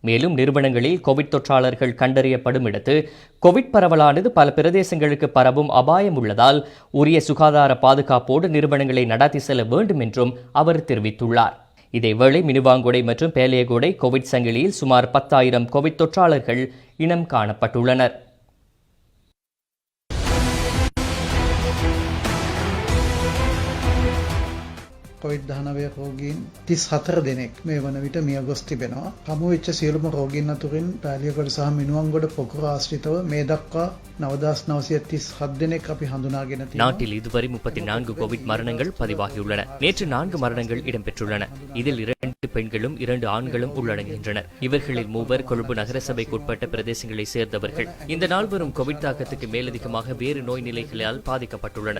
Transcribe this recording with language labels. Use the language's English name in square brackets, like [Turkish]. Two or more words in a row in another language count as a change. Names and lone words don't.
[Tamil] மேலும் நிறுவனங்களில் கோவிட் தொற்றாளர்கள் கண்டறியப்படும் இடத்து கோவிட் பரவலானது பல பிரதேசங்களுக்கு பரவும் அபாயம் உள்ளதால் உரிய சுகாதார பாதுகாப்போடு நிறுவனங்களை நடாத்தி செல்ல வேண்டும் என்றும் அவர் தெரிவித்துள்ளார். இதேவேளை மினுவாங்குடை மற்றும் பேலியகுடை கோவிட் சங்கிலியில் சுமார் 10,000 கோவிட் தொற்றாளர்கள் இனம் காணப்பட்டுள்ளனர். [Sinhala] COVID-19 රෝගීන් 34 දෙනෙක් මේ වන විට මිය ගොස් තිබෙනවා. හමු වෙච්ච සියලුම රෝගීන් අතුරින් පාලියගොඩ සහ මිනුවන්ගොඩ පොකුර ආශ්‍රිතව මේ දක්වා 9937 දෙනෙක් අපි හඳුනාගෙන තියෙනවා. [Tamil] நாட்டில் இதுவரை 34 கோவிட் மரணங்கள் பதிவாகியுள்ளன. நேற்று 4 மரணங்கள் இடம்பெற்றுள்ளன. இதில் 2 பெண்களும் 2 ஆண்களும் உள்ளடங்குகின்றனர். இவர்களில் 3 கொழும்பு நகரசபைக்குட்பட்ட பிரதேசங்களை சேர்ந்தவர்கள். இந்த நால்வரும் கோவிட் தாக்கத்துக்கு மேலதிகமாக வேறு நோய் நிலைகளால் பாதிக்கப்பட்டுள்ளனர்.